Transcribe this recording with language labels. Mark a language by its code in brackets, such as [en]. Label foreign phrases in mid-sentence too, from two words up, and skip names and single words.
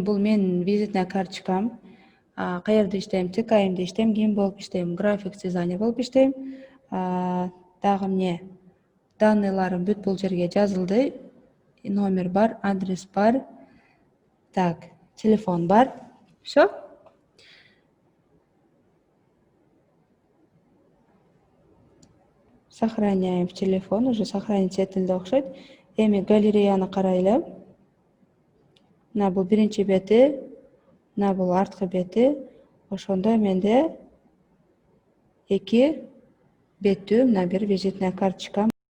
[ky] Бул менин [ru] визитная карточкам. [ky] Каерде иштейм? ТКМде иштейм. Ким болуп иштейм? График дизайнер болуп иштейм. Дагы эмне? Данныйларым бүт бул жерге жазылды. Номер бар, адрес бар. Так, телефон бар. [ru] Всё. Сохраняем в телефон. Уже сохранить [ky] этилди окшойт. Эми галереяны карайлы. Мына бул биринчи бети, мына бул арткы бети. Ошондо менде 2 беттүү мына бир [ru] визитная карточкам